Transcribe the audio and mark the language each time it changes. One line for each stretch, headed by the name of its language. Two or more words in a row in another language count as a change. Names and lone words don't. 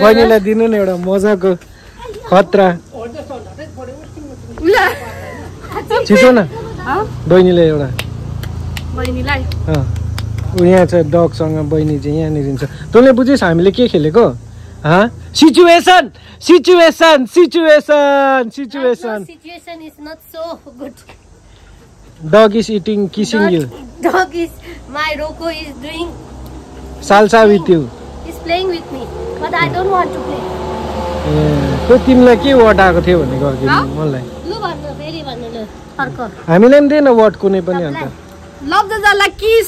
Nepali: बहिनीलाई दिनु न एउटा मजाको खतरा छिटो न बहिनीलाई एउटा बहिनीलाई यहाँ छ डगसँग बहिनी चाहिँ यहाँनिर छ तँले बुझिस् हामीले के खेलेको सिचुएसन
English: Dog is eating, kissing you. Dog is, my Rocco is doing salsa with you. He's playing with me, but I don't want to play.
Nepali: तो तिमीलाई के वर्ड आएको थियो भनेको अघि मलाई लु भन्नु फेरि भन्नु ल अर्को हामीले पनि दिएन वर्ड कुनै पनि अन्त लभ द जला किस